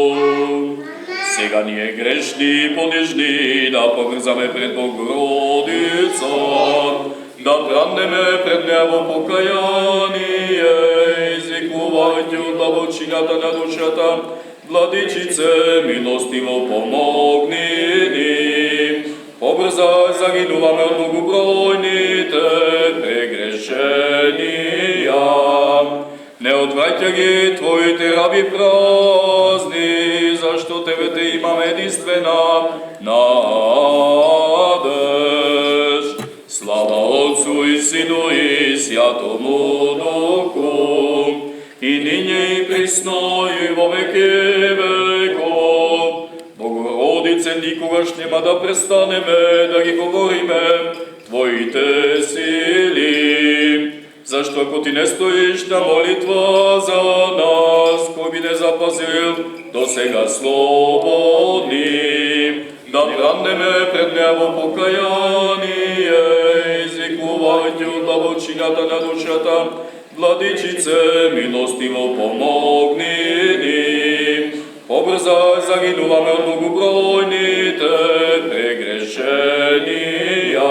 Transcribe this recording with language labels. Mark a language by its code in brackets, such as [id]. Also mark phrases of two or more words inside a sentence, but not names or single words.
[mk] Сега ние грешни, понижни, да побрзаме пред Богородица, да пранеме пред неа во покаяние, извикувајќи од длабочината на душата, Владичице, милостиво помогни ни, побрзај, загинуваме од многобројните прегрешенија. Не одвраќа ги Твоите раби празни, зашто Тебе те имаме единствена надеж. [cu] Слава Отцу и Сину и Святому Духу, и ниње и присно и во веки веков. [mk] Богородице, никогаш нема да престанеме да ги говориме Твоите сили. Зашто ако Ти не стоиш на молитва за нас, кој би не запазил до сега слободни, да пранеме пред неа во покаяние, извикувајќи од длабочината на душата, Владичице, милостиво помогни ни, побрзај, загинуваме од многобројните прегрешенија.